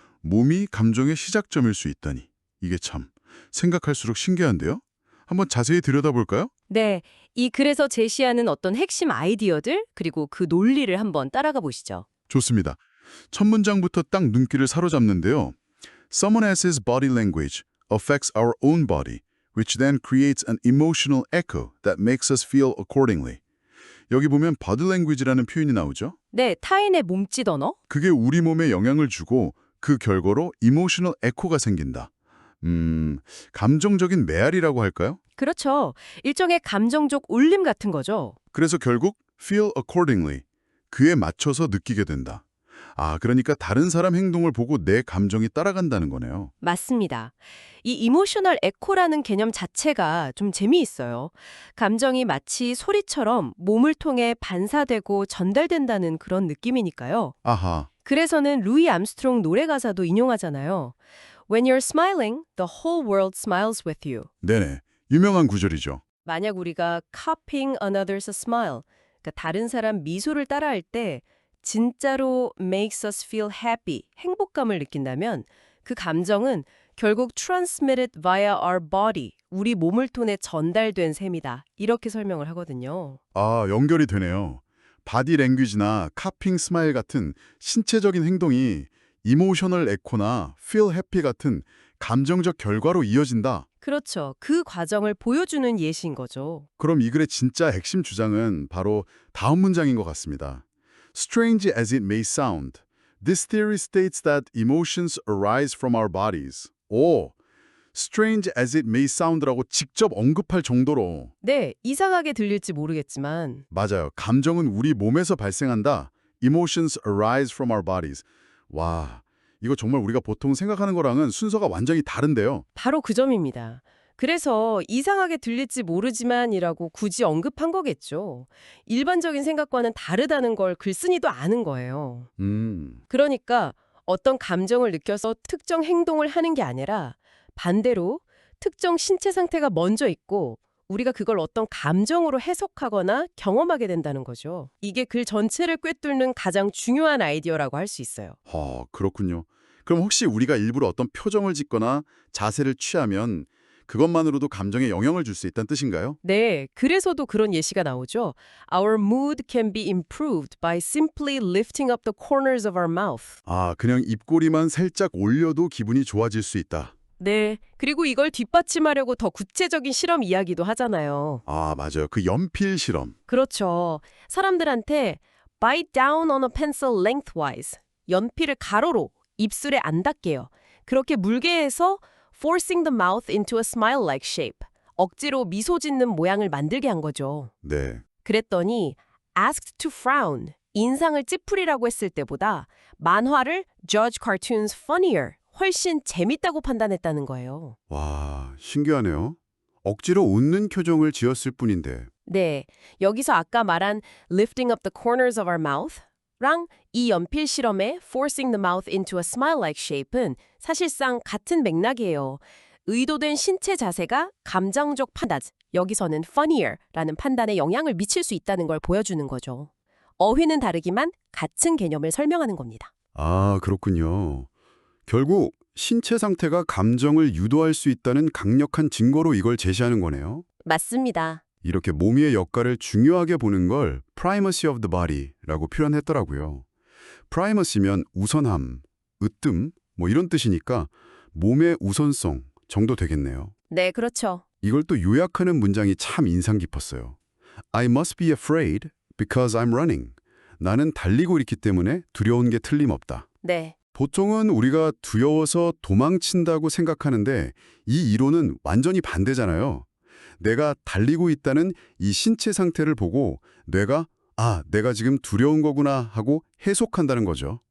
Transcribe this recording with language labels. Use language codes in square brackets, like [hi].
[ko] 몸이 감정의 시작점일 수 있다니. 이게 참 생각할수록 신기한데요? 한번 자세히 들여다볼까요? 네, 이 글에서 제시하는 어떤 핵심 아이디어들 그리고 그 논리를 한번 따라가 보시죠. 좋습니다. 첫 문장부터 딱 눈길을 사로잡는데요. [en] Someone else's body language affects our own body, which then creates an emotional echo that makes us feel accordingly. [ko] 여기 보면 [en] body language [ko] 라는 표현이 나오죠. 네, 타인의 몸짓 언어? 그게 우리 몸에 영향을 주고 그 결과로 [en] emotional echo [ko] 가 생긴다. 감정적인 메아리라고 할까요? 그렇죠. 일종의 감정적 울림 같은 거죠. 그래서 결국 [en] feel accordingly, [ko] 그에 맞춰서 느끼게 된다. 그러니까 다른 사람 행동을 보고 내 감정이 따라간다는 거네요. 맞습니다. 이 이모셔널 에코라는 개념 자체가 좀 재미있어요. 감정이 마치 소리처럼 몸을 통해 반사되고 전달된다는 그런 느낌이니까요. 아하, 그래서는 루이 암스트롱 노래 가사도 인용하잖아요. [en] When you're smiling, the whole world smiles with you. [ko] 네네. 유명한 구절이죠. 만약 우리가 [en] copying another's smile, [ko] 그러니까 다른 사람 미소를 따라할 때 진짜로 [en] makes us feel happy, [ko] 행복감을 느낀다면 그 감정은 결국 [en] transmitted via our body, [ko] 우리 몸을 통해 전달된 셈이다. 이렇게 설명을 하거든요. 연결이 되네요. 바디 랭귀지나 카핑 스마일 같은 신체적인 행동이 이모셔널 에코나 [en] feel happy [ko] 같은 감정적 결과로 이어진다. 그렇죠. 그 과정을 보여주는 예시인 거죠. 그럼 이 글의 진짜 핵심 주장은 바로 다음 문장인 것 같습니다. [en] Strange as it may sound, this theory states that emotions arise from our bodies. Strange as it may sound [ko] 라고 직접 언급할 정도로 네, 이상하게 들릴지 모르겠지만 맞아요. 감정은 우리 몸에서 발생한다. [en] Emotions arise from our bodies. [ko] 와, 이거 정말 우리가 보통 생각하는 거랑은 순서가 완전히 다른데요. 바로 그 점입니다. 그래서 이상하게 들릴지 모르지만이라고 굳이 언급한 거겠죠. 일반적인 생각과는 다르다는 걸 글쓴이도 아는 거예요. 그러니까 어떤 감정을 느껴서 특정 행동을 하는 게 아니라 반대로 특정 신체 상태가 먼저 있고 우리가 그걸 어떤 감정으로 해석하거나 경험하게 된다는 거죠. 이게 글 전체를 꿰뚫는 가장 중요한 아이디어라고 할 수 있어요. 그렇군요. 그럼 혹시 우리가 일부러 어떤 표정을 짓거나 자세를 취하면 그것만으로도 감정에 영향을 줄 수 있다는 뜻인가요? 네, 그래서도 그런 예시가 나오죠. [en] Our mood can be improved by simply lifting up the corners of our mouth. [ko] 그냥 입꼬리만 살짝 올려도 기분이 좋아질 수 있다. 네, 그리고 이걸 뒷받침하려고 더 구체적인 실험 이야기도 하잖아요. 맞아요. 그 연필 실험. 그렇죠. 사람들한테 [en] bite down on a pencil lengthwise. [ko] 연필을 가로로 입술에 안 닿게요. 그렇게 물게 해서 [en] forcing the mouth into a smile-like shape. [ko] 억지로 미소 짓는 모양을 만들게 한 거죠. 네. 그랬더니 [en] asked to frown, [ko] 인상을 찌푸리라고 했을 때보다 만화를 [en] judge cartoons funnier, [ko] 훨씬 재밌다고 판단했다는 거예요. 와, 신기하네요. 억지로 웃는 표정을 지었을 뿐인데. 네, 여기서 아까 말한 [en] lifting up the corners of our mouth [ko] 랑 이 연필 실험의 [en] forcing the mouth into a smile-like shape [ko] 은 사실상 같은 맥락이에요. 의도된 신체 자세가 감정적 판단, 여기서는 funnyer라는 판단에 영향을 미칠 수 있다는 걸 보여주는 거죠. 어휘는 다르지만 같은 개념을 설명하는 겁니다. 그렇군요. 결국 신체 상태가 감정을 유도할 수 있다는 강력한 증거로 이걸 제시하는 거네요. 맞습니다. 이렇게 몸의 역할을 중요하게 보는 걸 [en] primacy of the body [ko] 라고 표현했더라고요. primacy면 우선함, 으뜸, 이런 뜻이니까 몸의 우선성 정도 되겠네요. 네, 그렇죠. 이걸 또 요약하는 문장이 참 인상 깊었어요. [en] I must be afraid because I'm running. [ko] 나는 달리고 있기 때문에 두려운 게 틀림없다. 네. 보통은 우리가 두려워서 도망친다고 생각하는데 이 이론은 완전히 반대잖아요. 내가 달리고 있다는 이 신체 상태를 보고 뇌가 내가 지금 두려운 거구나 하고 해석한다는 거죠.